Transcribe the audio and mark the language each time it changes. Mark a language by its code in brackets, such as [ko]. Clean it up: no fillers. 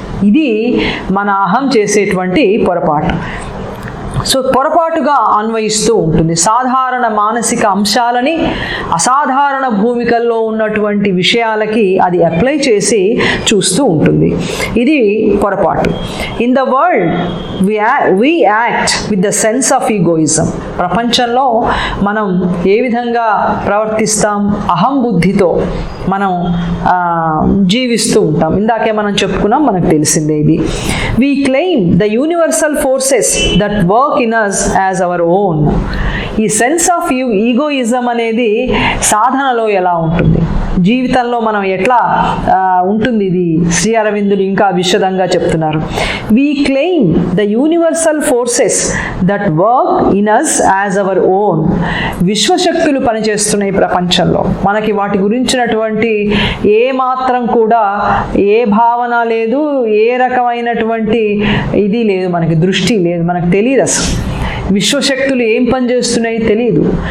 [te] ఇది మన అహం చేసేటువంటి పొరపాటు. సో పొరపాటుగా అన్వయిస్తూ ఉంటుంది. సాధారణ మానసిక అంశాలని అసాధారణ భూమికల్లో ఉన్నటువంటి విషయాలకి అది అప్లై చేసి చూస్తూ ఉంటుంది. ఇది పొరపాటు. [en] In the world we act with the sense of egoism. [te] ప్రపంచంలో మనం ఏ విధంగా ప్రవర్తిస్తాం, అహం బుద్ధితో మనం జీవిస్తూ ఉంటాం. ఇందాకే మనం చెప్పుకున్నాం, మనకు తెలిసిందే ఇది. [en] We claim the universal forces that work in us as our own. [te] ఈ [en] sense of egoism [te] అనేది సాధనలో ఎలా ఉంటుంది, జీవితంలో మనం ఎట్లా ఉంటుంది, ఇది శ్రీ అరవిందులు ఇంకా విశదంగా చెప్తున్నారు. [en] We claim the universal forces that work in us as our own. [te] విశ్వశక్తులు పనిచేస్తున్నాయి ప్రపంచంలో. మనకి వాటి గురించినటువంటి ఏ మాత్రం కూడా ఏ భావన లేదు, ఏ రకమైనటువంటి ఇది లేదు, మనకి దృష్టి లేదు, మనకు తెలియదు అసలు విశ్వశక్తులు ఏం పనిచేస్తున్నాయి తెలియదు.